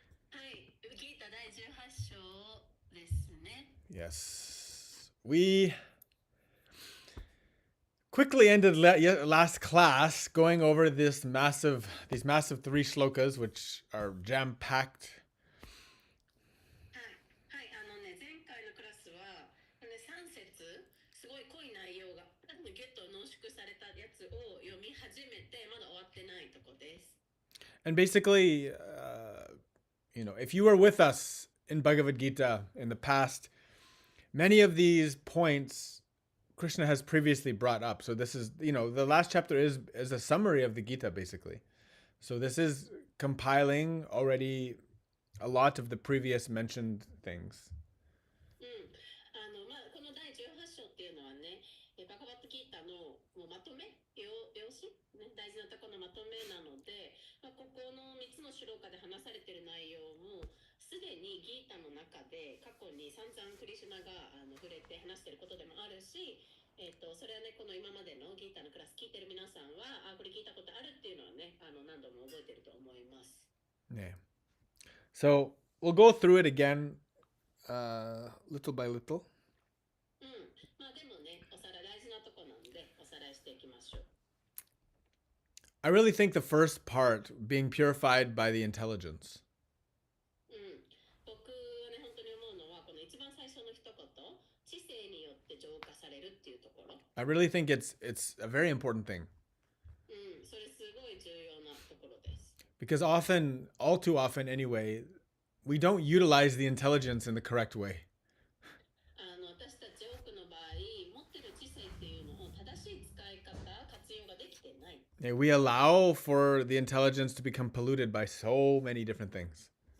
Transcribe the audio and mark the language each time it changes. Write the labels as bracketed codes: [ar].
[ja] はい、ギータ第18章ですね。 [en] Yes, we quickly ended last class going over these massive three shlokas, which are jam-packed. [ja] はい、前回のクラスは、3節すごい濃い内容がギュッと濃縮されたやつを読み始めてまだ終わってないとこです。 [en] And basically, if you were with us in Bhagavad Gita in the past, many of these points Krishna has previously brought up. So this is, the last chapter is a summary of the Gita, basically. So this is compiling already a lot of the previous mentioned things. [ja] この第18章っていうのはね、バガバッドギータのもうまとめ、用紙、ね、大事なところのまとめなので、ここの3つのシュローカで話されている内容もすでにギータの中で過去に散々クリシュナが触れて話していることでもあるし、それはね、この今までのギータのクラス聞いてる皆さんはこれ聞いたことあるっていうのはね、何度も覚えてると思います。 [en] Yeah. So we'll go through it again, little by little. [ja] まあでもね、おさらい大事なとこなんでおさらいしていきましょう。 [en] I really think the first part, being purified by the intelligence. [ja] 僕はね、本当に思うのはこの一番最初の一言、知性によって浄化されるっていうところ。 [en] I really think it's a very important thing. [ja] それすごい重要なところです。 [en] Because often, all too often anyway, we don't utilize the intelligence in the correct way. [ja] 私たち多くの場合、持ってる知性っていうのを正しい使い方、活用ができてない。 [en] We allow for the intelligence to become polluted by so many different things.